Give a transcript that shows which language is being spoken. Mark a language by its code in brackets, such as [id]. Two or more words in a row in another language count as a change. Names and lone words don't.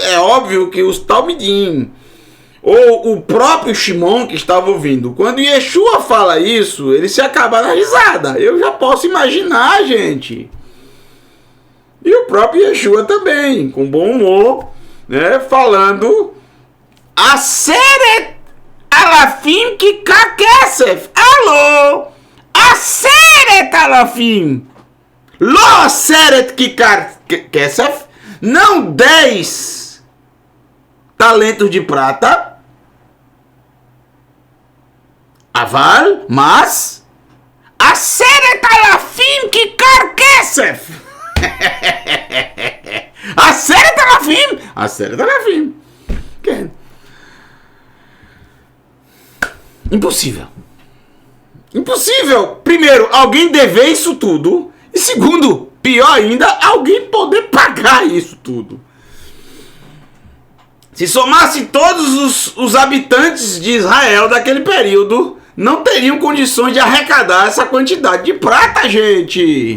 [pt] É óbvio que os Talmidim, ou o próprio Shimon que estava ouvindo, quando Yeshua fala isso, ele se acaba na risada. Eu já posso imaginar, gente. E o próprio Yeshua também, com bom humor, falando [he] עשרת אלפים כיכר כסף. [pt] Alô? [he] עשרת אלפים. לא עשרת כיכר כסף. [pt] Não 10 talentos de prata. [he] Aval, mas עשרת אלפים כיכר כסף. עשרת אלפים. עשרת אלפים. [pt] Impossível. Impossível. Primeiro, alguém dever isso tudo. E segundo, pior ainda, alguém poder pagar isso tudo. Se somasse todos os habitantes de Israel daquele período, não teriam condições de arrecadar essa quantidade de prata, gente.